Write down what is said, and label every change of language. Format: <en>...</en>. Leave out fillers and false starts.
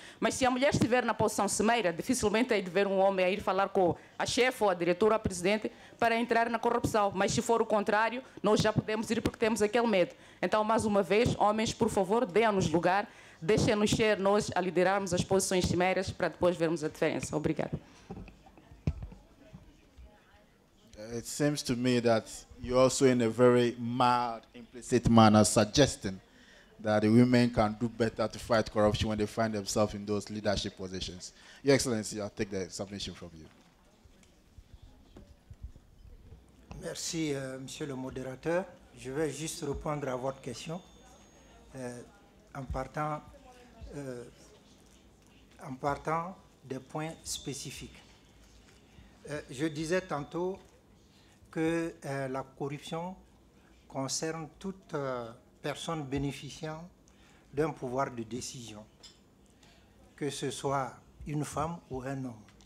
<pt>Mas se a mulher estiver na posição cimeira, dificilmente é de ver um homem a ir falar com a chefe ou a diretora ou a presidente para entrar na corrupção. Mas se for o contrário, nós já podemos ir porque temos aquele medo. Então, mais uma vez, homens, por favor, deem-nos lugar, deixem-nos ser nós a liderarmos as posições cimeiras para depois vermos a diferença. Obrigada.</pt> <en>It seems to me that you're also in a very mild, implicit manner suggesting that the women can do better to fight corruption when they find themselves in those leadership positions. Your Excellency, I'll take the submission from you.</en> <fr>Merci, Monsieur le modérateur. Je vais juste répondre à votre question en partant des points spécifiques. Je disais tantôt que la corruption concerne toute personne bénéficiant d'un pouvoir de décision, que ce soit une femme ou un homme.</fr>